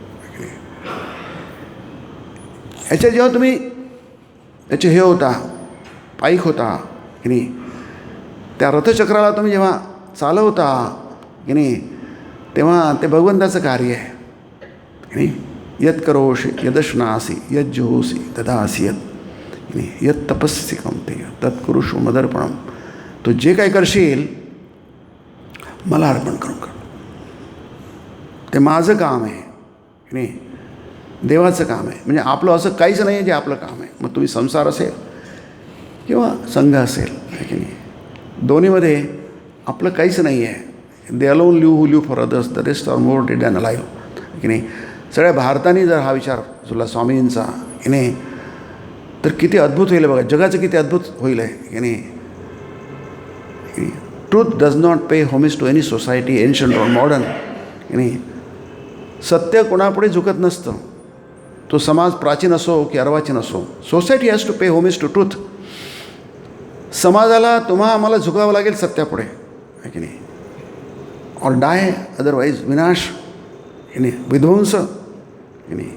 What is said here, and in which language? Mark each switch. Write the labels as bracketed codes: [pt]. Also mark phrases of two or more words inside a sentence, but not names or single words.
[mr] याच्या जेव्हा तुम्ही त्याचे हे होता, पाईक होता की नाही, त्या रथचक्राला तुम्ही जेव्हा चालवता की नाही, तेव्हा ते भगवंताचं कार्य आहे की नाही. [sa] यत करोषि यदश्नासी यज्जुहोसी ददासी यत [mr] की नाही, [sa] यत तपस्सी कौंतेय तत्कुरुषु मदर्पणम. [mr] तू जे काय करशील मला अर्पण करून कर, ते माझं काम आहे की नाही, देवाचं काम आहे. म्हणजे आपलं असं काहीच नाही आहे जे आपलं काम आहे. मग तुम्ही संसार असेल किंवा संघ असेल, आहे की नाही, दोन्हीमध्ये आपलं काहीच नाही आहे. [en] They alone live who live for others, the rest are more dead and alive [mr] की नाही. सगळ्या भारताने जर हा विचार तुला स्वामींचा की नाही, तर किती अद्भुत होईल बघा, जगाचं किती अद्भुत होईल आहे की नाही. [en] Truth does not pay homage to any society ancient or modern [mr] की नाही. सत्य कोणापुढे झुकत नसतं. तो समाज प्राचीन असो की अर्वाचीन असो, [en] society has to pay homage to truth. [mr] समाजाला आम्हाला झुकावं लागेल सत्यापुढे, आहे की नाही. [en] or die otherwise [mr] विनाश की नाही, विध्वंस की नाही.